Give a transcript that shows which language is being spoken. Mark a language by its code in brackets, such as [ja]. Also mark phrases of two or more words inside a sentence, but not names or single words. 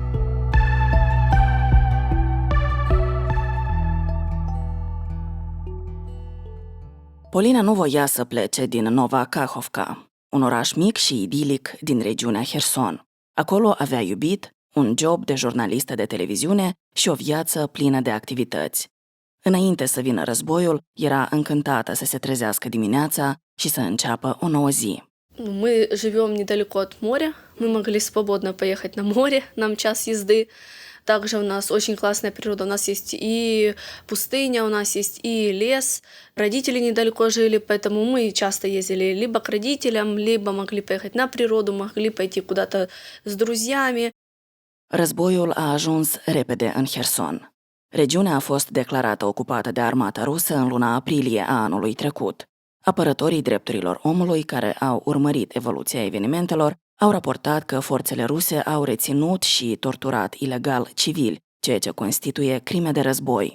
[ro] Polina nu voia să plece din Nova Kakhovka, un oraș mic și idilic din regiunea Herson. Acolo avea iubit, un job de jurnalistă de televiziune și o viață plină de activități. Înainte să vină războiul, era încântată să se trezească dimineața și să înceapă o nouă zi. [ru] Мы живем недалеко от моря, мы могли свободно поехать на море, нам час езды. Также у нас очень классная природа, у нас есть и пустыня, у нас есть и лес. Родители недалеко жили, поэтому мы часто ездили либо к родителям, либо могли поехать на природу, могли пойти куда-то с друзьями. [ro] Războiul a ajuns repede în Herson. Regiunea a fost declarată ocupată de armata rusă în luna aprilie a anului trecut. Apărătorii drepturilor omului care au urmărit evoluția evenimentelor au raportat că forțele ruse au reținut și torturat ilegal civili, ceea ce constituie crime de război.